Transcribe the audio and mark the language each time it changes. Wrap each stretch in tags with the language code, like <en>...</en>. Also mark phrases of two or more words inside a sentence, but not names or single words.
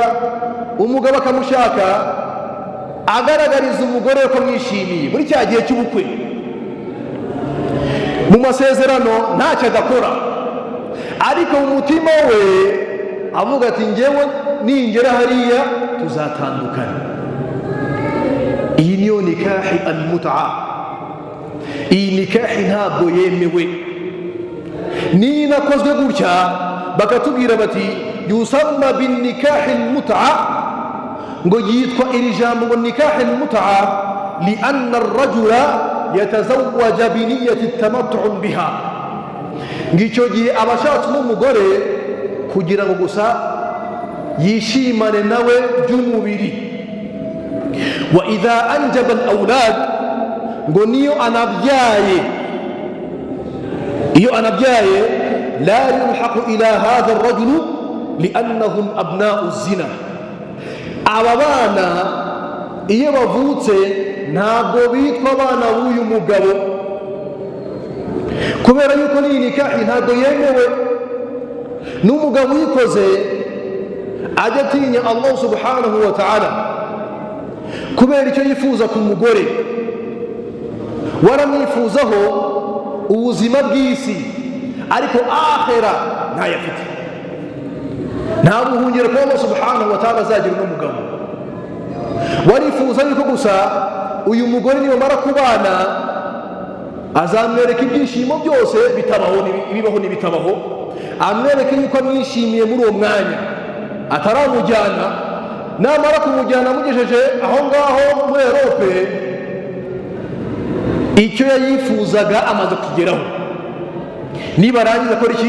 <rw>umugabo akamushaka, agaragariza umugore ko mwishimiye muri cya gihe cy'ubukwe, mu masezerano ntacyo adakora, ariko mu mutima we avuga ati ngewe ningera hariya tuzatandukana. iyi niyo nikahi al-mut'a. iyi nikahi ntabwo yemewe. niyo inakozwe gutya bakatubwira bati</rw> <ar>يسمى بنكاح المتعة,</ar> <rw>ngo yitwa iri jambo ngo</rw> <ar>نكاح المتعة لأن الرجل يتزوج بنية التمتع بها,</ar> <rw>ngicyo gihe abashatse n'umugore kugira ngo gusa yishimane nawe by'umubiri.</rw> <ar>وإذا أنجب الأولاد,</ar> <rw>ngo niyo anabyaye, iyo anabyaye</rw> <ar>لا يلحق إلى هذا الرجل لأنهم أبناء زنا.</ar> <rw>aba bana iyo bavutse ntabwo bitwa abana b'uyu mugabo, kubera yuko n'iyi nikahi ntabwo yemewe. n'umugabo uyikoze ajya atinya Allah</rw> <ar>سبحانه وتعالى,</ar> <rw>kubera icyo yifuza ku mugore, waramwifuzaho ubuzima bw'isi, ariko akhera ntayafite, nta buhungiro ko Allah</rw> <ar>سبحانه وتعالى</ar> <rw>azagira n'umugabo. warifuza yuko gusa uyu mugore nibamara kubana azamwereka ibyishimo byose ibibaho n'ibitabaho, amwereke yuko amwishimiye muri uwo mwanya, ataramujyana. namara kumujyana amugejeje aho ngaho muri Europe, icyo yayifuzaga amaze kugeraho, nibarangiza akora iki?</rw>